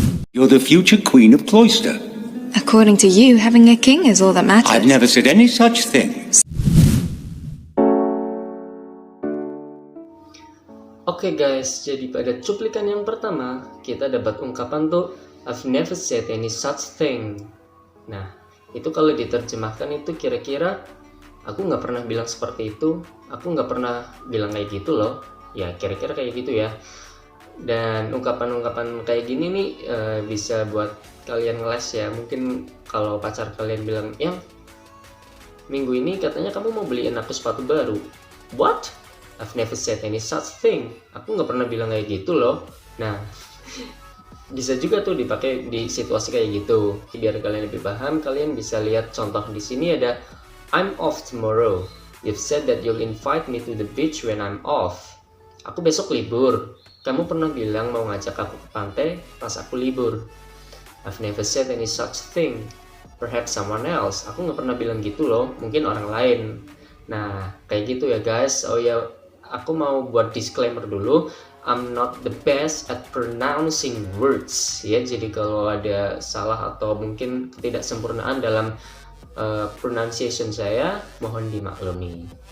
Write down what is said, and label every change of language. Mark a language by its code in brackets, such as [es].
[en] You're the future Queen of Cloister. According to you, having a king is all that matters. I've never said any such thing. [id] Oke guys, jadi pada cuplikan yang pertama kita dapat ungkapan tuh [en] I've never said any such thing. [id] Nah, itu kalau diterjemahkan itu kira-kira aku nggak pernah bilang seperti itu, aku nggak pernah bilang kayak gitu loh. Ya kira-kira kayak gitu ya. Dan ungkapan-ungkapan kayak gini nih bisa buat kalian ngeles ya. Mungkin kalau pacar kalian bilang, "Yang minggu ini katanya kamu mau beliin aku sepatu baru." [en] What? I've never said any such thing. [id] Aku nggak pernah bilang kayak gitu loh. Nah, bisa juga tuh dipakai di situasi kayak gitu. Biar kalian lebih paham, kalian bisa lihat contoh di sini ada [en] I'm off tomorrow. You've said that you'll invite me to the beach when I'm off. [id] Aku besok libur. Kamu pernah bilang mau ngajak aku ke pantai pas aku libur. [en] I've never said any such thing. Perhaps someone else. [id] Aku nggak pernah bilang gitu loh. Mungkin orang lain. Nah, kayak gitu ya guys. Oh ya, aku mau buat disclaimer dulu, [en] I'm not the best at pronouncing words [id] ya. Jadi kalau ada salah atau mungkin ketidaksempurnaan dalam pronunciation saya, mohon dimaklumi.